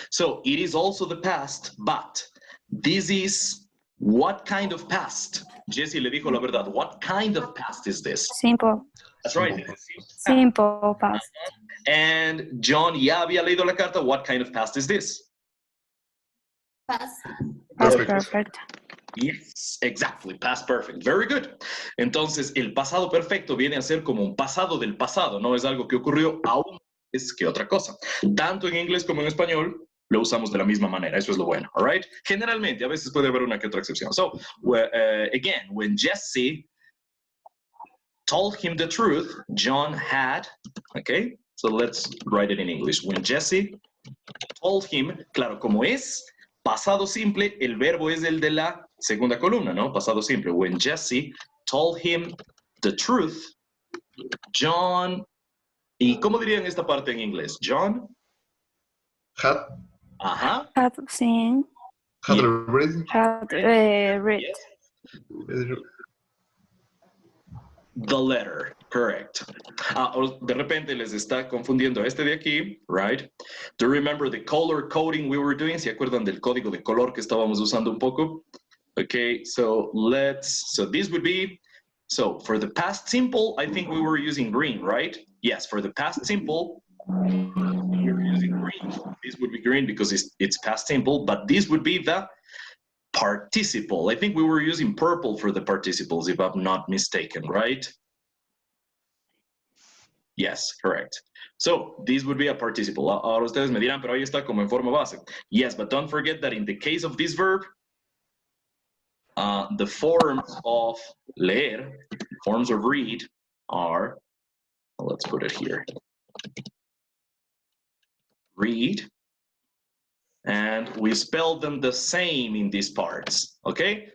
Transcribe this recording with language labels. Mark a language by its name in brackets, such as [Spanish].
[English] So it is also the past, but this is what kind of past? Jesse [Spanish] le dijo la verdad. [English] What kind of past is this? Simple. That's right. Simple past. [Spanish] And John ya había leído la carta. [English] What kind of past is this? Past. Past perfect. Yes, exactly. Past perfect. Very good. [Spanish] Entonces, el pasado perfecto viene a ser como un pasado del pasado. No es algo que ocurrió aún es que otra cosa. Tanto en inglés como en español, lo usamos de la misma manera. Eso es lo bueno, [English] all right? [Spanish] Generalmente, a veces puede haber una que otra excepción. [English] So, again, when Jesse told him the truth, John had, okay? So let's write it in English. When Jesse told him, [Spanish] claro, como es pasado simple, el verbo es el de la segunda columna, ¿no? Pasado simple. [English] When Jesse told him the truth, John, [Spanish] ¿y cómo dirían esta parte en inglés? [English] John? Had, Ajá. Had seen, had Yeah. read. had read. Yes. The letter, correct. [Spanish] De repente les está confundiendo este de aquí, [English] right? Do you remember the color coding we were doing? [Spanish] ¿Se acuerdan del código de color que estábamos usando un poco? [English] Okay, so this would be, so for the past simple, I think we were using green, right? Yes, for the past simple, we were using green. This would be green because it's past simple, but this would be the participle. I think we were using purple for the participles, if I'm not mistaken, right? Yes, correct. So this would be a participle. [Spanish] Ahora ustedes me dirán, pero ahí está como en forma base. [English] Yes, but don't forget that in the case of this verb, the forms of leer, forms of read are, let's put it here, read, and we spell them the same in these parts, okay?